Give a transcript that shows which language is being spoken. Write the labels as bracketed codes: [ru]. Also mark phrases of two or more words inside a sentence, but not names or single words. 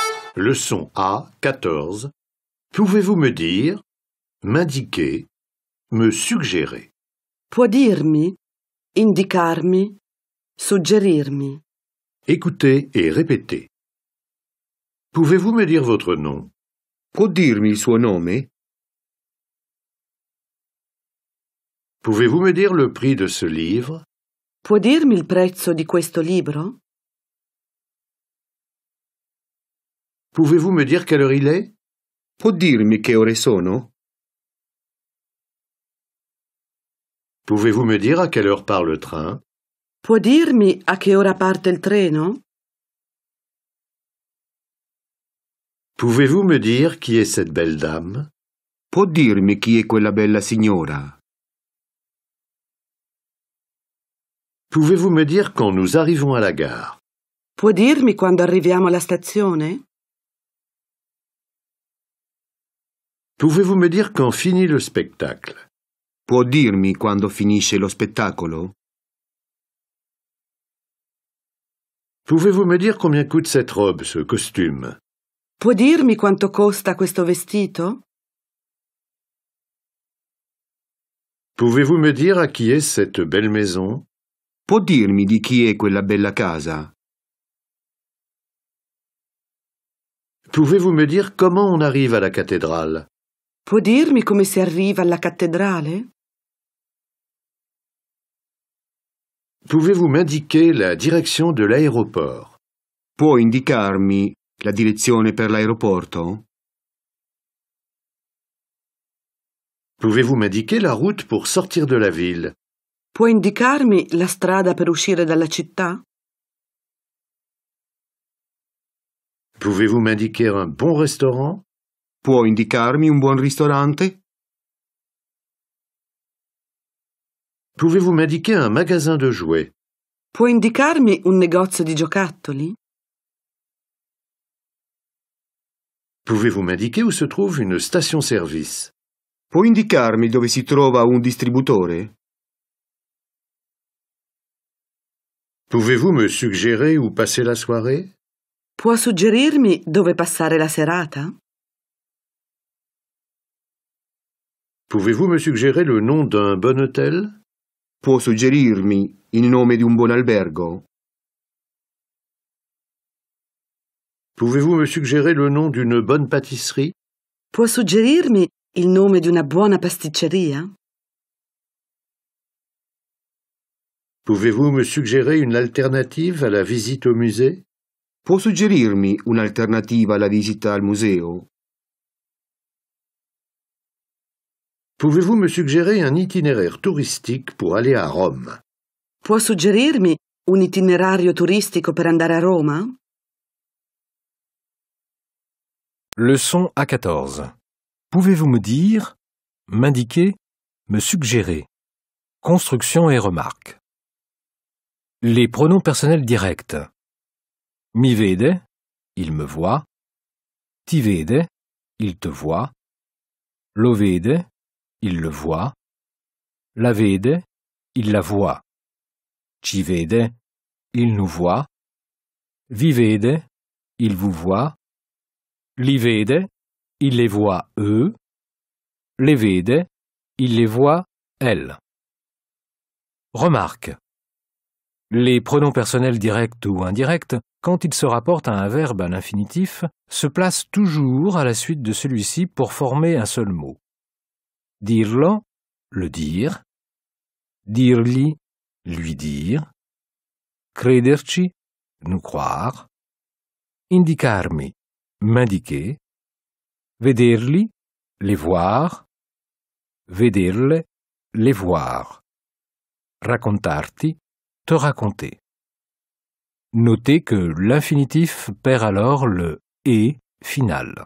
[fr] Leçon A, 14. Pouvez-vous me dire, m'indiquer, me suggérer? [it] Può dirmi, indicarmi, suggerirmi. [fr] Écoutez et répétez. Pouvez-vous me dire votre nom? [it] Può dirmi il suo nome? [fr] Pouvez-vous me dire le prix de ce livre? [it] Può dirmi il prezzo di questo libro? [fr] Pouvez-vous me dire quelle heure il est? [it] Può dirmi che ore sono? [fr] Pouvez-vous me dire à quelle heure part le train? [it] Può dirmi a che ora parte il treno? [fr] Pouvez-vous me dire qui est cette belle dame? [it] Può dirmi chi è quella bella signora? [fr] Pouvez-vous me dire quand nous arrivons à la gare? [it] Può dirmi quando arriviamo alla stazione? [fr] Pouvez-vous me dire quand finit le spectacle? [it] Può dirmi quando finisce lo spettacolo? [fr] Pouvez-vous me dire combien coûte cette robe, ce costume? [it] Può dirmi quanto costa questo vestito? [fr] Pouvez-vous me dire à qui est cette belle maison? [it] Può dirmi di chi è quella bella casa? [fr] Pouvez-vous me dire comment on arrive à la cathédrale? [it] Può dirmi come si arriva alla cattedrale? [fr] Pouvez-vous m'indiquer la direction de l'aéroport? [it] Può indicarmi la direzione per l'aeroporto? [fr] Pouvez-vous m'indiquer la route pour sortir de la ville? [it] Può indicarmi la strada per uscire dalla città? [fr] Pouvez-vous m'indiquer un bon restaurant? [it] Può indicarmi un buon ristorante? [fr] Pouvez-vous m'indiquer un magasin de jouets? [it] Può indicarmi un negozio di giocattoli? [fr] Pouvez-vous m'indiquer où se trouve une station-service? [it] Può indicarmi dove si trova un distributore? [fr] Pouvez-vous me suggérer où passer la soirée? [it] Può suggerirmi dove passare la serata? [fr] Pouvez-vous me suggérer le nom d'un bon hôtel? [it] Può suggerirmi il nome di un buon albergo? [fr] Pouvez-vous me suggérer le nom d'une bonne pâtisserie? [it] Può suggerirmi il nome di una buona pasticceria? [fr] Pouvez-vous me suggérer une alternative à la visite au musée? [it] Può suggerirmi un'alternativa alla visita al museo? [fr] Pouvez-vous me suggérer un itinéraire touristique pour aller à Rome? [it] Può suggerirmi un itinerario turistico per andare a Roma? [fr] Leçon A14. Pouvez-vous me dire, m'indiquer, me suggérer? Construction et remarques. Les pronoms personnels directs. [it] Mi vede, [fr] il me voit. [it] Ti vede, [fr] il te voit. [it] Lo vede, [fr] il le voit. [it] La vede, [fr] il la voit. [it] Ci vede, [fr] il nous voit. [it] Vi vede, [fr] il vous voit. [it] Li vede, [fr] il les voit eux. [it] Les vede, [fr] il les voit elles. Remarque. Les pronoms personnels directs ou indirects, quand ils se rapportent à un verbe à l'infinitif, se placent toujours à la suite de celui-ci pour former un seul mot. Dirlo, le dire. Dirgli, lui dire. Crederci, nous croire. Indicarmi, m'indiquer. Vederli, les voir. Vederle, les voir. Raccontarti, te raconter. Notez que l'infinitif perd alors le « et » final.